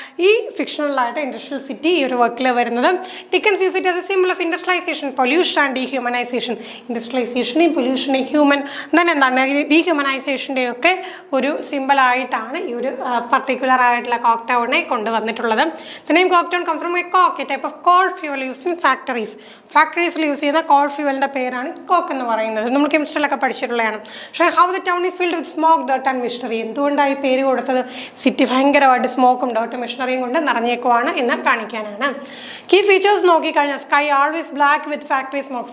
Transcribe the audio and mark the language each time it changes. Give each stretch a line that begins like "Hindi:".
Malayalam: ഈ ഫിക്ഷണലായിട്ട് industrial city ഈ ഒരു വർക്കിൽ വരുന്നത്.
English: Dickens use it as a symbol of industrialisation, pollution and dehumanisation.
Malayalam: ഇൻഡസ്ട്രിയലൈസേഷനെയും പൊല്യൂഷനെയും എന്താണ് ഡീഹ്യൂമനൈസേഷൻ്റെയും ഒക്കെ ഒരു സിംബലായിട്ടാണ് ഈ ഒരു പർട്ടിക്കുലർ ആയിട്ടുള്ള കോക്ക് ടൗണിനെ കൊണ്ടുവന്നിട്ടുള്ളത്.
English: The name coke town comes from a coke, a type of coal fuel used in factories.
Malayalam: ഫാക്ടറീസിൽ use ചെയ്യുന്ന കോൾ ഫ്യൂവലിൻ്റെ പേരാണ് coke എന്ന് പറയുന്നത്. നമ്മൾ കെമിസ്ട്രിയിലൊക്കെ പഠിച്ചിട്ടുള്ളതാണ്. പക്ഷേ
English: How the town is filled with smoke, dirt and machinery.
Malayalam: എന്തുകൊണ്ടാണ് ഈ പേര് കൊടുത്തത്? സിറ്റി ഭയങ്കരമായിട്ട് സ്മോക്കും ഡർട്ടും മിഷണറിയും കൊണ്ട് നിറഞ്ഞേക്കുവാണ് എന്ന് കാണിക്കാനാണ്.
English: key features
Malayalam: നോക്കിക്കഴിഞ്ഞാൽ
English: Sky always black with factory smoke.